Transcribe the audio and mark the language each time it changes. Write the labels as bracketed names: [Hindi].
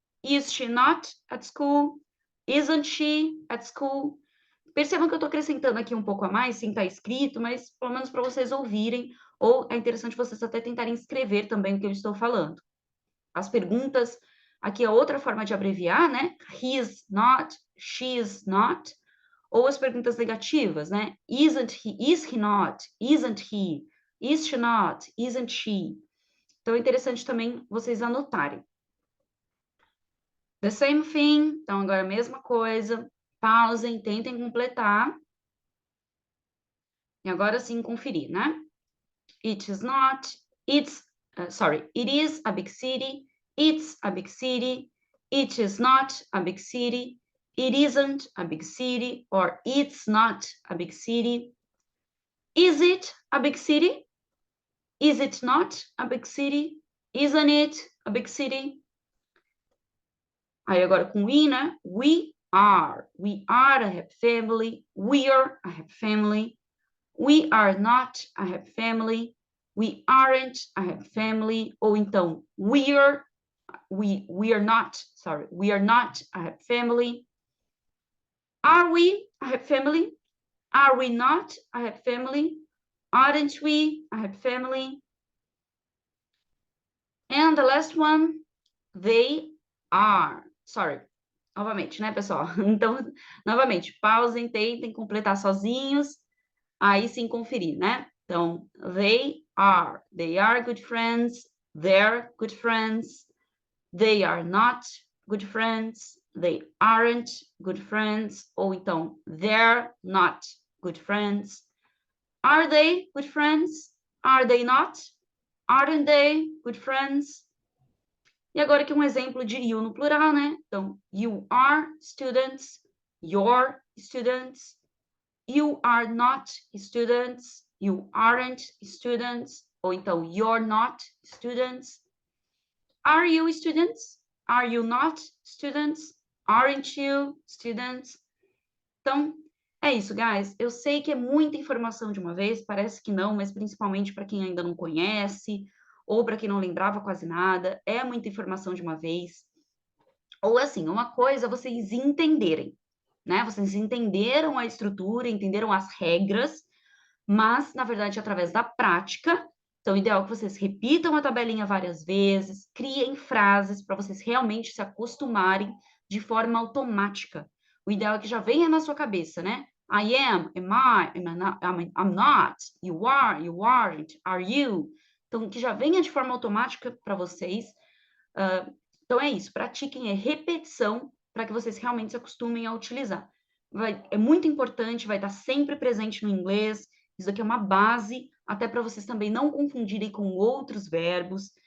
[English] Is she not at school? Isn't she at school? [Portuguese] Percebam que eu estou acrescentando aqui um pouco a mais, sem estar escrito, mas pelo menos para vocês ouvirem, ou é interessante vocês até tentarem escrever também o que eu estou falando. As perguntas, aqui é outra forma de abreviar, né? [English] He's not, she's not, [Portuguese] ou as perguntas negativas, né? [English] Isn't he, is he not, isn't he, is she not, isn't she. [Portuguese] Então, é interessante também vocês anotarem. [English] The same thing, [Portuguese] então agora a mesma coisa, pausem, tentem completar. E agora sim conferir, né? [English] It is not, it's, it is a big city, it's a big city, it is not a big city, it isn't a big city, or it's not a big city. Is it a big city? Is it not a big city? Isn't it a big city? [Portuguese] Aí agora com [English] we, [Portuguese] né? [English] We are a happy family, we're a happy family. We are not a happy family. We aren't a happy family. [Portuguese] Ou então, [English] we are not a happy family. Are we a happy family? Are we not a happy family? Aren't we a happy family? And the last one, they are. [Portuguese] Novamente, né, pessoal? Então, novamente, pausem, tentem completar sozinhos. Aí sim conferir, né? Então, [English] they are good friends, they're good friends, they are not good friends, they aren't good friends, [Portuguese] ou então, [English] they're not good friends. Are they good friends? Are they not? Aren't they good friends? [Portuguese] E agora aqui um exemplo de you no plural, né? Então, [English] you are students, your students, you are not students, you aren't students, [Portuguese] ou então [English] you're not students. Are you students? Are you not students? Aren't you students? [Portuguese] Então, é isso, [English] guys. [Portuguese] Eu sei que é muita informação de uma vez, parece que não, mas principalmente para quem ainda não conhece, ou para quem não lembrava quase nada, é muita informação de uma vez. Ou assim, uma coisa é vocês entenderem, né? Vocês entenderam a estrutura, entenderam as regras, mas, na verdade, através da prática. Então, o ideal é que vocês repitam a tabelinha várias vezes, criem frases para vocês realmente se acostumarem de forma automática. O ideal é que já venha na sua cabeça, né? [English] I am I, I'm not, you are, you aren't, are you? [Portuguese] Então, que já venha de forma automática para vocês. Então, é isso. Pratiquem, é repetição para que vocês realmente se acostumem a utilizar. É muito importante, vai estar sempre presente no inglês. Isso aqui é uma base, até para vocês também não confundirem com outros verbos.